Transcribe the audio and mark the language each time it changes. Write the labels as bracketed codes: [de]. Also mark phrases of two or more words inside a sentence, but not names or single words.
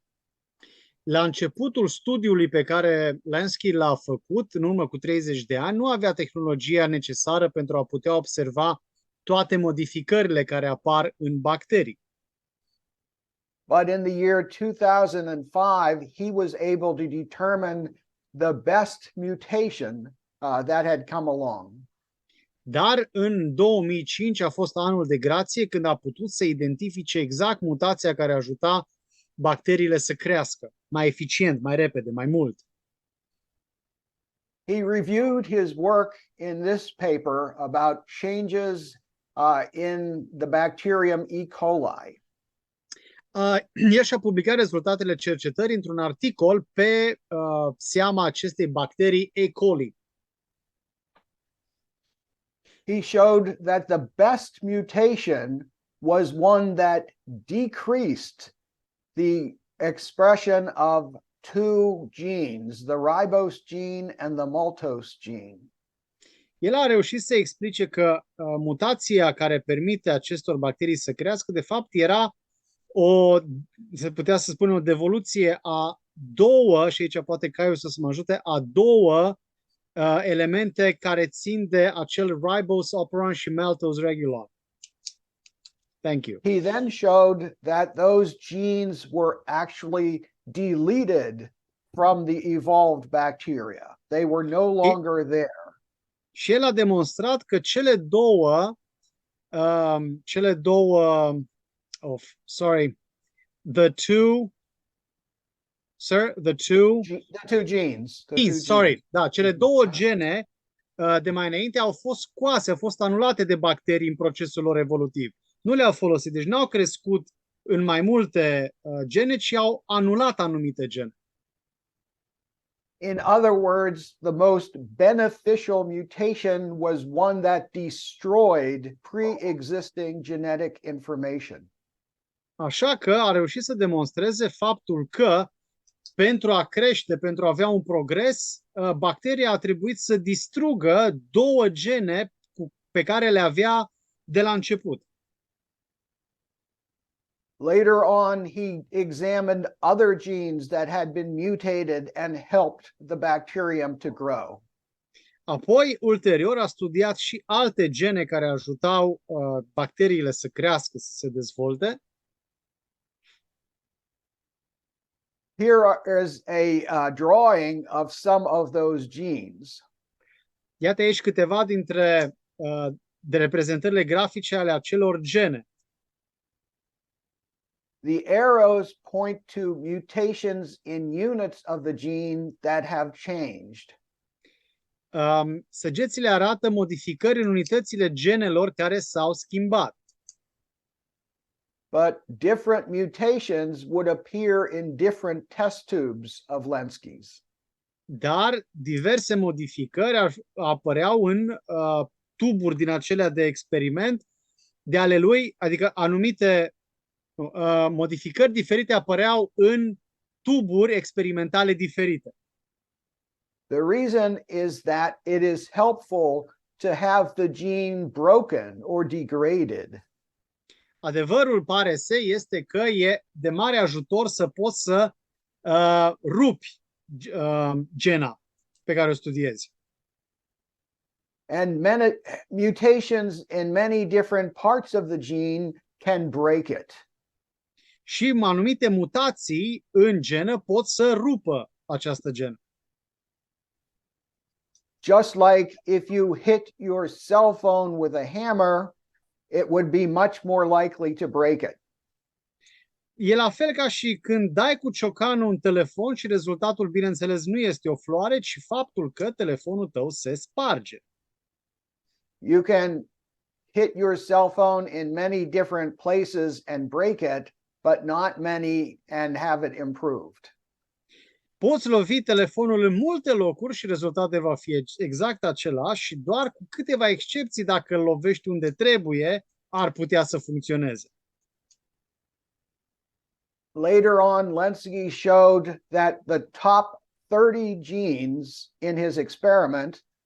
[ro] La începutul studiului pe care Lenski l-a făcut în urmă cu 30 de ani, nu avea tehnologia necesară pentru a putea observa toate modificările care apar în bacterii. [en] But in the year 2005, he was able to determine the best mutation that had come along. [ro] Dar în 2005 a fost anul de grație când a putut să identifice exact mutația care ajuta bacteriile să crească mai eficient, mai repede, mai mult. [en] He reviewed his work in this paper about changes in the bacterium E. coli. [ro] El și-a publicat rezultatele cercetării într-un articol pe seama acestei bacterii E. coli. [en] He showed that the best mutation was one that decreased the expression of two genes, the ribose gene and the maltose gene. [ro] El a reușit să explice că mutația care permite acestor bacterii să crească, de fapt, era se putea să spunem, o devoluție a două, și aici poate Caiu să mă ajute, a două elemente care țin de acel [en] ribose operon [ro] și [en] maltose regular. Thank you. He then showed that those genes were actually deleted from the evolved bacteria. They were no longer there. [ro] Și el a demonstrat că cele două [en] the two genes. [ro] Da, cele două gene de mai înainte au fost scoase, au fost anulate de bacterii în procesul lor evolutiv. Nu le-au folosit, deci n-au crescut în mai multe gene, ci au anulat anumite gene. [en] In other words, the most beneficial mutation was one that destroyed pre-existing genetic information. [ro] Așa că a reușit să demonstreze faptul că pentru a crește, pentru a avea un progres, bacteria a trebuit să distrugă două gene pe care le avea de la început. [en] Later on, he examined other genes that had been mutated and helped the bacterium to grow. [ro] Apoi, ulterior, a studiat și alte gene care ajutau bacteriile să crească, să se dezvolte. [en] Here is a drawing of some of those genes. [ro] Iată aici câteva dintre de reprezentările grafice ale acelor gene. [en] The arrows point to mutations in units of the gene that have changed. [ro] Săgețile arată modificări în unitățile genelor care s-au schimbat. [en] But different mutations would appear in different test tubes of Lenski's. [ro] Dar diverse modificări apăreau în tuburi din acelea de experiment de ale lui, adică anumite modificări diferite apăreau în tuburi experimentale diferite. [en] The reason is that it is helpful to have the gene broken or degraded. [ro] Adevărul pare să este că e de mare ajutor să poți să rupi gena pe care o studiezi. [en] And many mutations in many different parts of the gene can break it. [ro] Și anumite mutații în genă pot să rupă această genă. [en] Just like if you hit your cell phone with a hammer, it would be much more likely to break it. [ro] E la fel ca și când dai cu ciocanul un telefon și rezultatul, bineînțeles, nu este o floare, ci faptul că telefonul tău se sparge. [en] You can hit your cell phone in many different places and break it, but not many and have it improved. [ro] Poți lovi telefonul în multe locuri și rezultatul va fi exact același și doar cu câteva excepții, dacă îl lovești unde trebuie, ar putea să funcționeze. [en] Later on, Lenski showed that the top 30 genes in his experiment